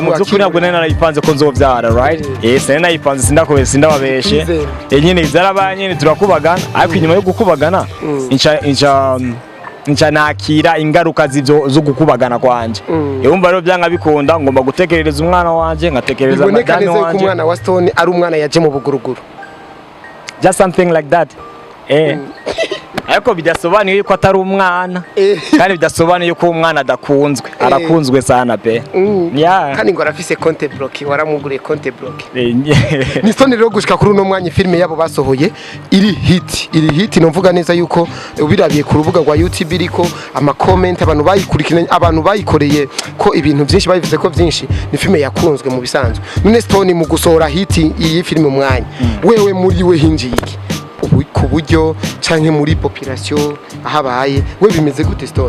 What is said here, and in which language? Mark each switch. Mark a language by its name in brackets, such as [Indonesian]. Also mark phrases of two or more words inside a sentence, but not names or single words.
[Rundi] akiri ntabwo nari narayipanze ko nzovyara right nari nayipanze sindababeshe nyene vyarabaye nyene turakubagana ariko inyuma yo gukubagana inca nakira ingaruka zo gukubagana kwanje yumva rero byanga bikunda ngomba gutekerereza umwana wanje ngatekerereza madame wanje ko umwana wa Stone ari umwana yaje mu buguruguru [English] just something like that [Rundi] ariko bidasobanuye yuko atari umwana kandi bidasobanuye yuko umwana adakunzwe arakunzwe sana pe kandi ngo arafise [French] compte bloqué [Rundi] waramuguriye [French] compte bloqué [Rundi] ni Stone rero gushika kuri uno mwanya filme yabo basohoye iri hit novuga neza yuko ubirabiye ku rubuga rwa YouTube iriko ama comment abantu bayikurikiranye abantu bayikoreye ko ibintu byinshi babivuze ko byinshi ni filme yakunzwe mu bisanzwe none Stone mu gusohora hit iyi filme umwanya wewe muri we hinjiye iki ku buryo canke muri population ahabaye we bimeze gute Stone